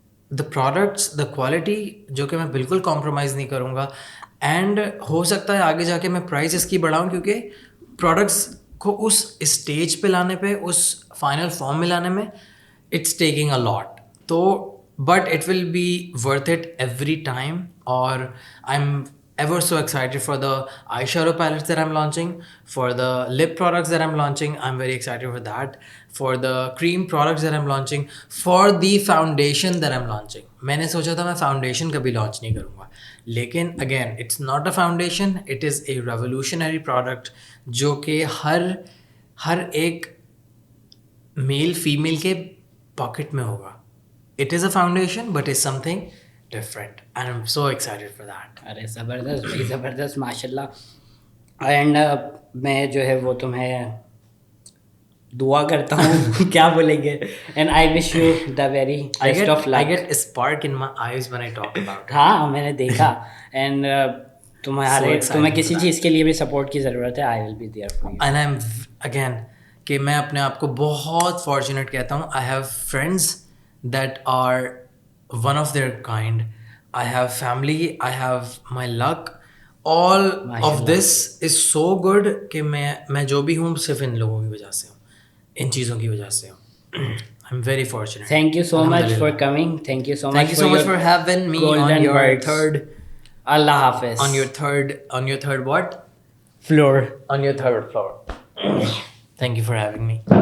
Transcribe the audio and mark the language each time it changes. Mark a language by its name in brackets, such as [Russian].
[English] the products, the quality, [Urdu] جو کہ میں بالکل کمپرومائز نہیں کروں گا. اینڈ ہو سکتا ہے آگے جا کے میں پرائز اس کی بڑھاؤں, کیونکہ پروڈکٹس کو اس اسٹیج پہ لانے پہ, اس فائنل فارم میں لانے میں, [English] It's taking a lot. تو but it will be worth it every time. اور I am ever so excited for the eyeshadow palettes that I'm launching, for the lip products that I'm launching, I'm very excited for that, for the cream products that I'm launching, for the foundation that I'm launching. [Urdu] میں نے سوچا تھا میں foundation کبھی launch نہیں کروں گا, لیکن [English] again it's not a foundation, it is a revolutionary product [Urdu] جو کہ ہر ایک میل فیمیل کے پاکٹ میں ہوگا. [English] It is a foundation but is something different, and I'm so excited for that. [Urdu] ارے زبردست بھائی, زبردست, ماشاء اللہ. اینڈ میں جو ہے وہ تمہیں دعا کرتا ہوں, کیا بولیں گے, and [English] I wish you the very best of luck. I get a spark in my eyes when I talk about it. [Urdu] ہاں, میں نے دیکھا. اینڈ تمہیں کسی چیز کے لیے بھی سپورٹ کی ضرورت ہے, [English] I will be there for you. And I am again [Urdu] کہ میں اپنے آپ کو بہت فارچونیٹ کہتا ہوں. [English] I have friends that are one of their kind. I have family, I have my luck. All of this is so good [Urdu] کہ میں جو بھی ہوں صرف ان لوگوں کی وجہ سے ہوں, ان چیزوں کی وجہ سے ہوں. [English] I'm very fortunate. Thank you so much for coming. Thank you so much for having me on your third. [Urdu] Allah Hafiz. [English] On your third what? Floor. On your third floor. Thank you for having me.